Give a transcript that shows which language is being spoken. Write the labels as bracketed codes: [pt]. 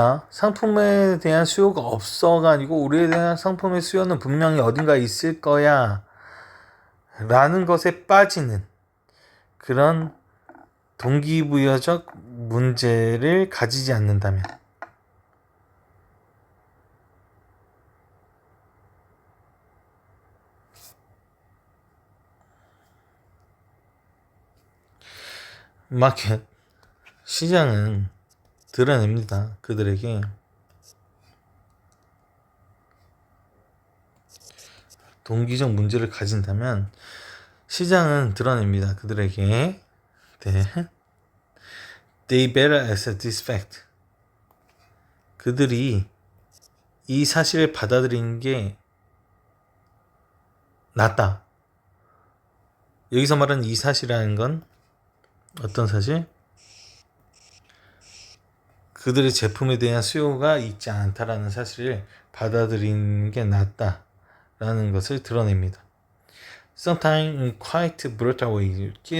[ko] 상품에 대한 수요가 없어가 아니고 우리에 대한 상품의 수요는 분명히 어딘가 있을 거야 라는 것에 빠지는 그런 동기부여적 문제를 가지지 않는다면, 마켓, 시장은 드러냅니다. 그들에게 동기적 문제를 가진다면 시장은 드러냅니다. 그들에게 [en] they better accept this fact. [ko] 그들이 이 사실을 받아들이는 게 낫다. 여기서 말하는 이 사실이라는 건 어떤 사실? 그들의 제품에 대한 수요가 있지 않다라는 사실을 받아들이는 게 낫다라는 것을 드러냅니다. [en] Sometimes in quite brutal way.